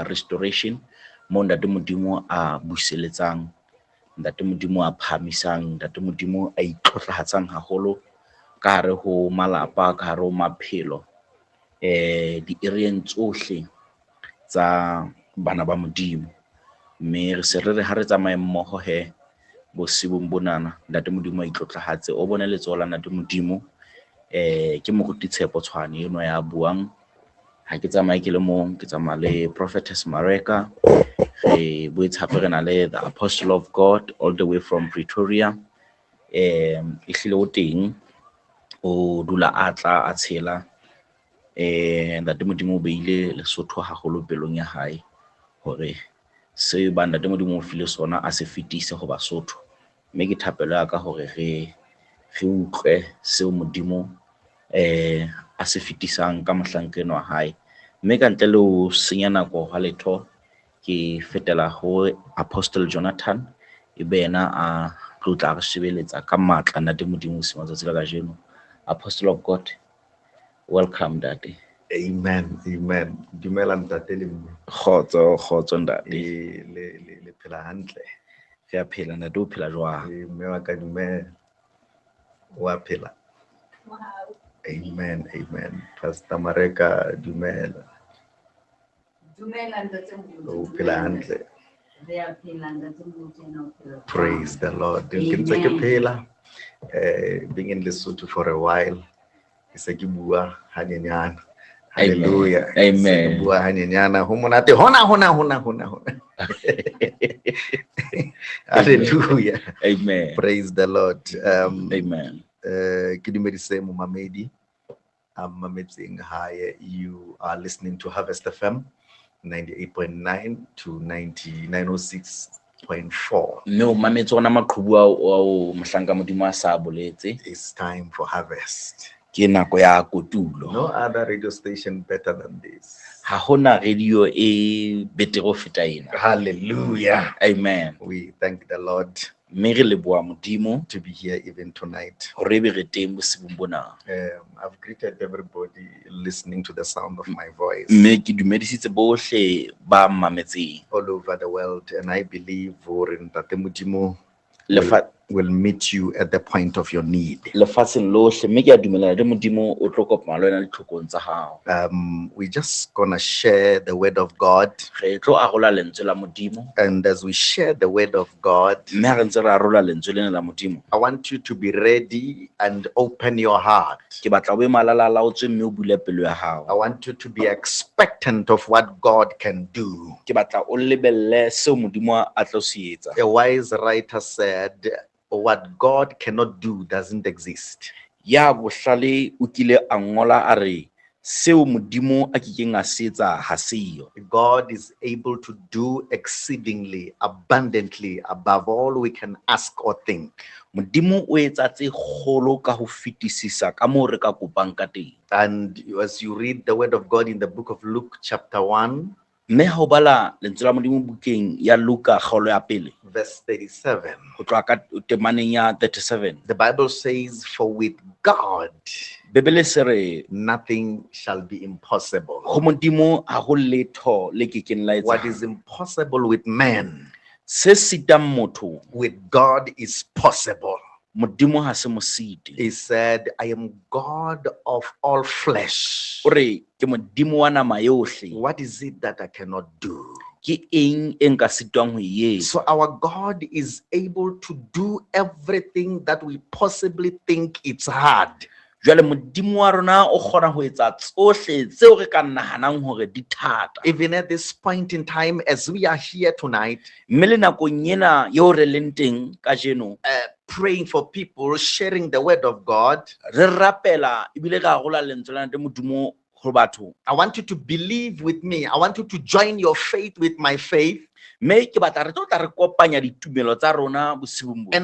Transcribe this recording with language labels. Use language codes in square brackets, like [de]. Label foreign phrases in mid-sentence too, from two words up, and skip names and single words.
[st] restoration mo ntate modimo a buseletsang ntate modimo a phamisang ntate modimo a itlotlahatsang haholo ka re ho malapa ka re ho maphelo di areeng tsohle tsa bana ba modimo mme re se re ha re tsamaye mmoho he bosibong bonana ntate modimo a itlotlahatse o bone letsola ntate modimo ke moruti tshepo tshwane eno ya buang ha ke tsamaye ke le mong ke tsamaya le prophetess Mareka re boitshape re na le [en] the apostle of God all the way from Pretoria [st] ehlile o teng o dula atla a tshela ntate modimo o beile Lesotho haholo pelong ya hae hore se ba ntate modimo o file sona a se fetise go Basotho mme ke thapelo ya ka hore re utlwe seo modimo a se fetisang ka mohlankeno wa hae mme ka ntle le o senya nako ha letho ke fetela ho Apostle Jonathan e bena a tlotla re shebeletsa ka matla ntate modimo se matsa tsela ka jeno [en] Apostle of God welcome daddy. [st] Amen, amen. Dumela ntate le mme. Khotso ntate. Le phela hantle. Re a phela ntate o phela jwang? Mme wa ka dumela. Wa phela. Amen, amen. Pastor Mareka dumela. Dumela ntate o phela hantle. Re a phela ntate mo. [en] Praise the Lord. [st] Ke ntse ke phela. [en] Being in Lesotho for a while. [st] Ke bua hanyenyana. Hallelujah. Amen. Bua hanyenyana ho monate hona. Hallelujah. Amen. [en] Praise the Lord. Amen. [st] Ke dumedise mo mamedi. Mametseng hae, [en] you are listening to Harvest FM 98.9 to 9906.4. [st] No mametso ona maqhubu o mohlanka modimo a sa boletse. [en] It's time for harvest. [st] Ke nako ya kotulo. [en] No other radio station better than this. [st] Ha hona radio e betere ho feta ena. Hallelujah. Amen. [en] We thank the Lord [st] mme re leboha modimo [en] to be here even tonight. [st] Hore be re teng bosibong bona. [en] I've greeted everybody listening to the sound of my voice. [st] Mme ke dumedisitse bohle ba mametseng [en] all over the world, and I believe [st] Ntate Modimo [en] will meet you at the point of your need. [st] Lefatsheng lohle mme ke a dumela le modimo o tlo kopana le wena ditlhokong tsa hao. [en] We just gonna share the word of God, [st] Re tlo arola lentswe la modimo [en] and as we share the word of God, [st] mme ha re ntse re arola lentswe lena la modimo [en] I want you to be ready and open your heart. [st] ke batla o be malalalaotswe mme o bule pelo ya hao. [en] I want you to be expectant of what God can do. [st] Ke batla o lebelle seo modimo a tlo se etsa. [en] A wise writer said, what God cannot do doesn't exist. [st] Ya bohlale o kile a ngola a re seo modimo a kekeng a se etsa ha seyo. [en] God is able to do exceedingly abundantly above all we can ask or think. [st] Modimo o etsa tse kgolo ka ho fetisisa ka moo re ka kopang ka teng. [en] And as you read the word of God in the book of Luke chapter 1, [st] mme ha o bala lentswe la Modimo bukeng ya Luka kgaolo ya pele [en] verse 37. [st] go tloa ka temaneng ya 37 [en] The Bible says, "For with God [st] Bebele se re [en] nothing shall be impossible." [st] go Modimo ha go letho le ke keng la [en] What [st] etsa [en] is impossible with man, [st] se sitang motho [en] with God is possible. [st] Modimo ha se mo site [en] He said, "I am God of all flesh." [st] o re ke Modimo wa nama yohle [en] What is it that I cannot do? [st] ke eng e nka sitwang ho e etsa [en] So our God is able to do everything that we possibly think it's hard. [st] jwale Modimo wa rona o kgona ho etsa tsohle tseo re ka nahanang hore di thata [en] Even at this point in time, as we are here tonight, [st] mme le nakong ena eo re leng teng kajeno [en] praying for people, sharing the word of God, [st] re rapela ebile re arola lentswe la ntate Modimo ho batho [en] I want you to believe with me. I want you to join your faith with my faith [st] mme ke batla re tla re kopanya ditumelo tsa rona bosibong bo